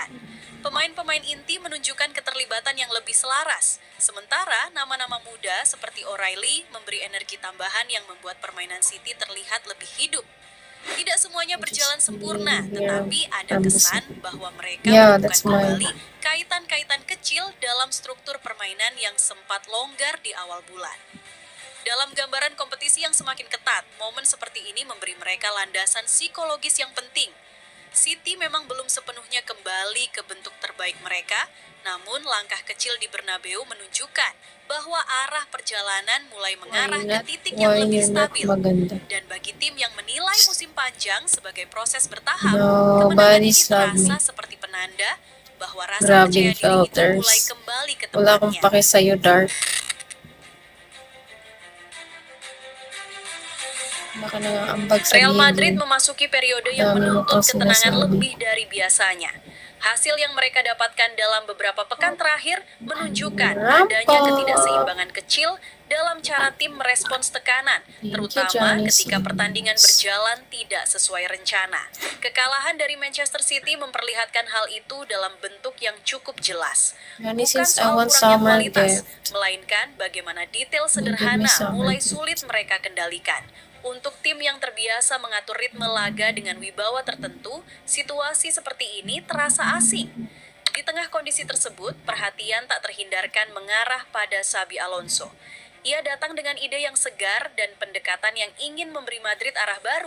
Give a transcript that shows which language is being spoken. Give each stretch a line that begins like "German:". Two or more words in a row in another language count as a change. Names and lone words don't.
Indonesian: Pemain-pemain inti menunjukkan keterlibatan yang lebih selaras, sementara nama-nama muda seperti O'Reilly memberi energi tambahan yang membuat permainan City terlihat lebih hidup. Tidak semuanya berjalan sempurna, tetapi ada kesan bahwa mereka
English: Yeah,
Indonesian: menemukan
English: that's mine.
Indonesian: kembali kaitan-kaitan kecil dalam struktur permainan yang sempat longgar di awal bulan. Dalam gambaran kompetisi yang semakin ketat, momen seperti ini memberi mereka landasan psikologis yang penting. City memang belum sepenuhnya kembali ke bentuk terbaik mereka, namun langkah kecil di Bernabeu menunjukkan bahwa arah perjalanan mulai mengarah ke titik yang
English: Why
Indonesian: lebih
English: you're not
Indonesian: stabil.
English: maganda?
Indonesian: Dan bagi tim yang menilai musim panjang sebagai proses bertahap,
English: No,
Indonesian: kemenangan ini
English: bodies love
Indonesian: terasa
English: me.
Indonesian: seperti penanda bahwa rasa
Filipino: Grabing
Indonesian: percaya diri itu
English: filters.
Indonesian: mulai kembali ke
Filipino: Wala akong
Indonesian: tempatnya.
Filipino: pake sa'yo, Dark. Baka nangaambag sa
Indonesian: Real Madrid
Filipino: gilid.
Indonesian: memasuki periode yang
Filipino: Dami mo
Indonesian: menuntut
Filipino: pang
Indonesian: ketenangan
Filipino: sinasabi.
Indonesian: lebih dari biasanya. Hasil yang mereka dapatkan dalam beberapa pekan terakhir menunjukkan adanya ketidakseimbangan kecil dalam cara tim merespons tekanan, terutama ketika pertandingan berjalan tidak sesuai rencana. Kekalahan dari Manchester City memperlihatkan hal itu dalam bentuk yang cukup jelas.
English: Yani
Indonesian: Bukan
English: since I
Indonesian: soal
English: want
Indonesian: kurangnya
English: summer
Indonesian: kualitas,
English: gift,
Indonesian: melainkan bagaimana detail
English: give me
Indonesian: sederhana
English: summer
Indonesian: mulai
English: gift.
Indonesian: sulit mereka kendalikan. Untuk tim yang terbiasa mengatur ritme laga dengan wibawa tertentu, situasi seperti ini terasa asing. Di tengah kondisi tersebut, perhatian tak terhindarkan mengarah pada Xabi Alonso. Ia datang dengan ide yang segar dan pendekatan yang ingin memberi Madrid arah baru.